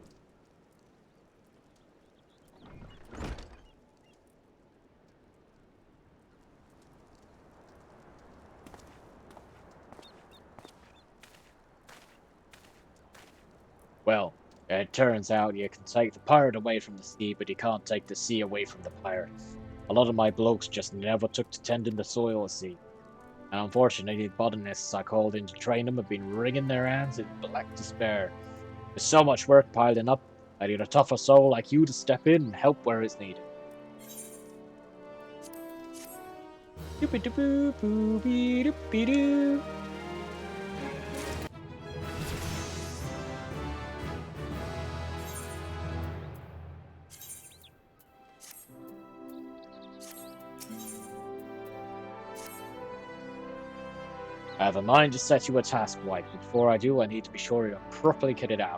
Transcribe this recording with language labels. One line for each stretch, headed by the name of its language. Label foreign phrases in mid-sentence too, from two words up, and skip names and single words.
English: Well, it turns out you can take the pirate away from the sea, but you can't take the sea away from the pirate. A lot of my blokes just never took to tending the soil sea. And unfortunately, the botanists I called in to train them have been wringing their hands in black despair. There's so much work piling up, I need a tougher soul like you to step in and help where it's needed. Doopy-doo-boo-boo-bee-doopy-doo. I have a mind to set you a task, White, but before I do, I need to be sure you're properly kitted out.